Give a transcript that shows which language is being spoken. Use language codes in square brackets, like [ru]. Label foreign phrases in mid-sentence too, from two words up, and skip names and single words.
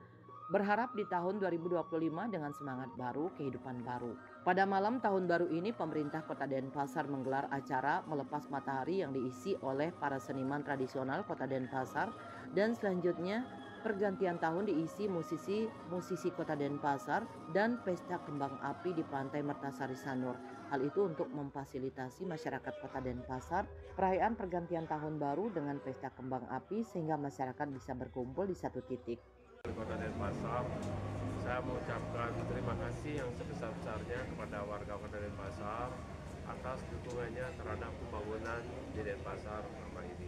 [id] Berharap di tahun 2025 dengan semangat baru, kehidupan baru. Pada malam tahun baru ini, pemerintah Kota Denpasar menggelar acara melepas matahari yang diisi oleh para seniman tradisional Kota Denpasar, dan selanjutnya pergantian tahun diisi musisi Kota Denpasar dan pesta kembang api di Pantai Mertasari Sanur. Hal itu untuk memfasilitasi masyarakat Kota Denpasar perayaan pergantian tahun baru dengan pesta kembang api sehingga masyarakat bisa berkumpul di satu titik. Kota Denpasar, saya mengucapkan terima kasih yang sebesar-besarnya kepada warga Kota Denpasar atas dukungannya terhadap pembangunan di Denpasar selama ini.